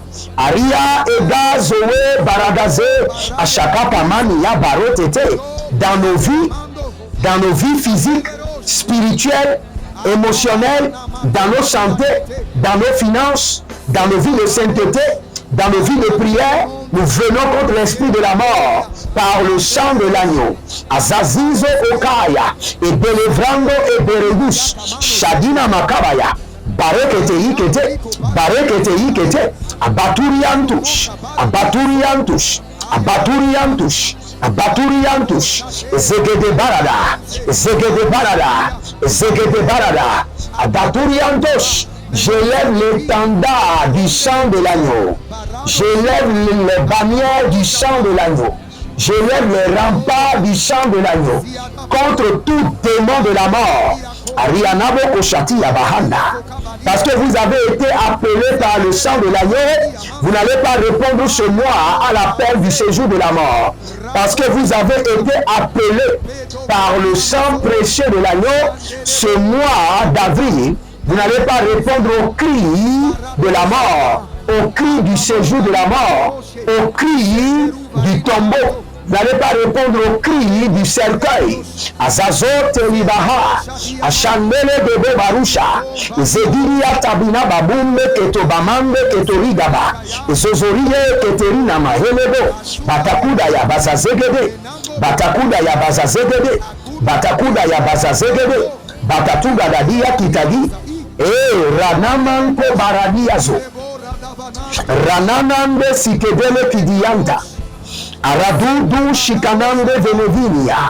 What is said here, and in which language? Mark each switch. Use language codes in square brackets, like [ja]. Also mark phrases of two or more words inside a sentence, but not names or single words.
[fr] Aria, Eda, Zoé, Baradaze, Ashaka, Pamani, Yabarotete, dans nos vies physiques, spirituelles, émotionnelles, dans nos santé, dans nos finances, dans nos vies de sainteté, dans nos vies de prière, nous venons contre l'esprit de la mort par le sang de l'agneau. Azazizo Okaya, et Belevrando et Beredus, Shadina Makabaya, Barekete Yikete, Abaturiantush, Zegede Barada, Abaturiantosh. Je lève l'étendard du sang de l'agneau. Je lève les bannières du sang de l'agneau. Je lève les remparts du sang de l'agneau contre tout démon de la mort. Arianabo Koshati Yabahanda. Parce que vous avez été appelés par le sang de l'agneau, vous n'allez pas répondre ce mois à l'appel du séjour de la mort. Parce que vous avez été appelés par le sang précieux de l'agneau, ce mois d'avril, vous n'allez pas répondre au cri de la mort, au cri du séjour de la mort, au cri du tombeau. Vous n'allez pas répondre au cri du cercueil. Azazo Telibaha, Ashandele Bebe Barusha, Zediria Tabina Babumbe, Ketobamande, Ketorigaba, Zozorie, Keterina Mahelebo, Batakuda ya Bazazegede, Batatuga Dadia Kitagi, Ranamanko Baradiazo, Rananande Sikedele Kidianta, Aradudu shikanande venevinia.